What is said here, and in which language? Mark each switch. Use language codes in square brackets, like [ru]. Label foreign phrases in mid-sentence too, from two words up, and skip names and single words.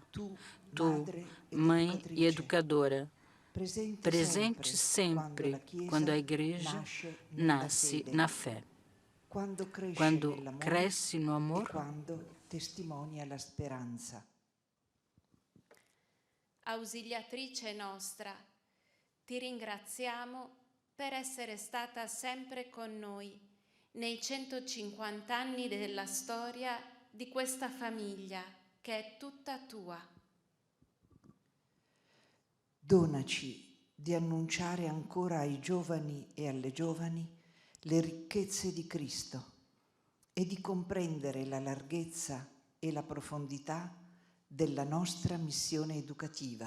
[pt] Tu, Mãe e Educadora, presente sempre quando a Igreja nasce na fé. Quando cresce no amor, [it] ausiliatrice nostra, ti ringraziamo per essere stata sempre con noi nei 150 anni della storia di questa famiglia che è tutta tua. Donaci di annunciare ancora ai giovani e alle giovani le ricchezze di Cristo e di comprendere la larghezza e la profondità della nostra missione educativa.